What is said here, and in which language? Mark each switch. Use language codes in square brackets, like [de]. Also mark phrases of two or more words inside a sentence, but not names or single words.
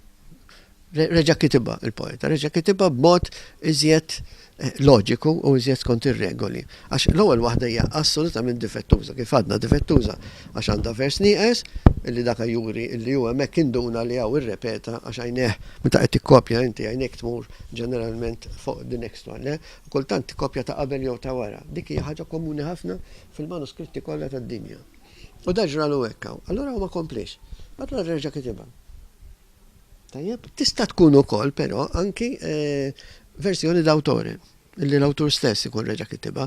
[mt] Reġa' kitibha il-poeta, reġa' kitibha b'mod iżjed loġiku u iżjed skont ir-regoli. Għax l-ewwel waħda hija assolutament difettuża, kif għadna difettuża għax għandha vers nieqes illi dak juri illi huwa hemmhekk induna li hawn irrepeta għax għajneh meta qed tikkopja inti għajnek tmur ġeneralment fuq [en] the next one, [mt] kultant tikkopja ta' qabel jew ta' wara. Dik hija ħaġa komuni ħafna fil-manuskritti kollha tad-dinja. U da ġralu hekk hawn. Allura ma komplix. Allura reġa' kitibha. Tajjeb, tista' tkun ukoll però anki versjoni d-awtore, illi l-awtur stess ikun reġa' kitibha.